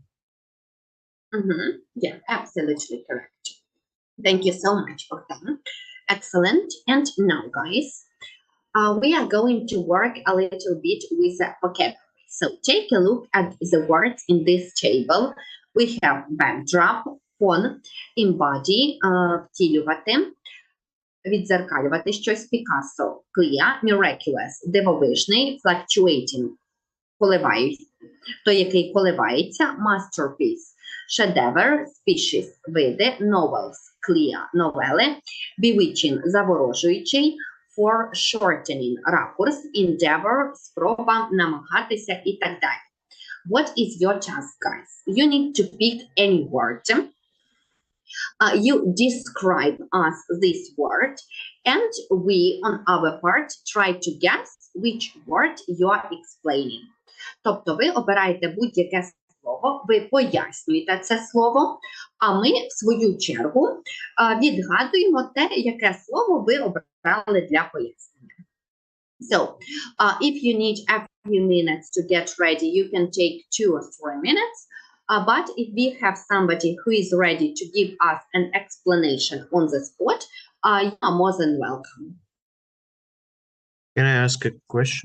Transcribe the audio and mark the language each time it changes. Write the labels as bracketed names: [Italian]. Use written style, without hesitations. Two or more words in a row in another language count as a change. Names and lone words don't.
[English] Yeah, absolutely correct. Thank you so much for that. Excellent. And now, guys, we are going to work a little bit with the vocabulary. So take a look at the words in this table. We have backdrop, [Ukrainian] фон, embody, втілювати, відзеркалювати щось, [English] Picasso, clear, miraculous, [Ukrainian] дивовижний, fluctuating, той, який коливається, masterpiece, шедевр, [English] species, види, novels, clear, [Ukrainian] новели, bewitching, заворожуючий, foreshortening, ракурс, endeavor, спроба, намагатися і так далі. [English] What is your task, guys? You need to pick any word. You describe us this word, and we, on our part, try to guess which word you are explaining. [Ukrainian] Тобто ви обираєте будь-яке слово, ви пояснюєте це слово, а ми, в свою чергу, відгадуємо те, яке слово ви обрали для пояснення. [English] So, if you need a few minutes to get ready, you can take 2 or 3 minutes. But if we have somebody who is ready to give us an explanation on the spot, you are more than welcome. Can I ask a question?